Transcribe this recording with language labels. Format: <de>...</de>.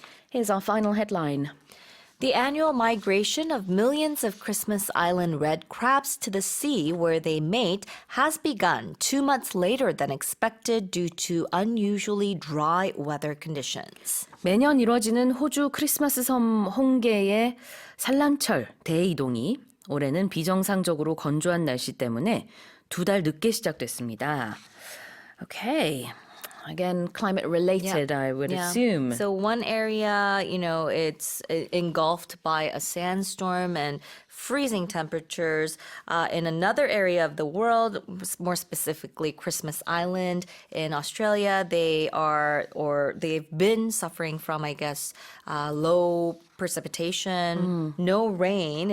<en>Here's our final headline. The annual migration of millions of Christmas Island red crabs to the sea where they mate has begun 2 months later than expected due to unusually dry weather conditions.</en> <ko>매년 이뤄지는 호주 크리스마스 섬 홍게의 산란철 대이동이 올해는 비정상적으로 건조한 날씨 때문에 2달 늦게 시작됐습니다.</ko> <en>Okay. Again, climate related, I would assume. So one area, it's engulfed by a sandstorm and freezing temperatures. In another area of the world, more specifically Christmas Island in Australia, they've been suffering from, I guess, low precipitation, no rain.</en>